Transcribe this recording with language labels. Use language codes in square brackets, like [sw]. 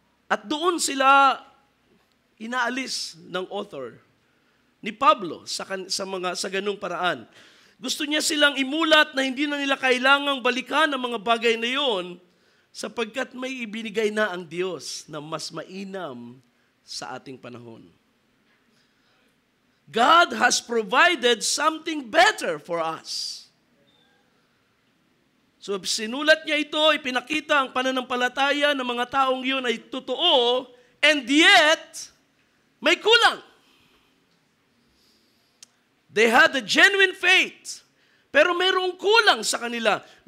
[tl] At doon sila inaalis ng author ni Pablo sa ganung paraan. Gusto niya silang imulat na hindi na nila kailangang balikan ang mga bagay na yon sapagkat may ibinigay na ang Diyos na mas mainam sa ating panahon. [en] God has provided something better for us. [tl] So sinulat niya ito, ipinakita ang pananampalataya ng mga taong yun ay totoo, [en] and yet, [tl] may kulang. [en] They had a genuine faith, [tl] pero mayroong kulang sa kanila.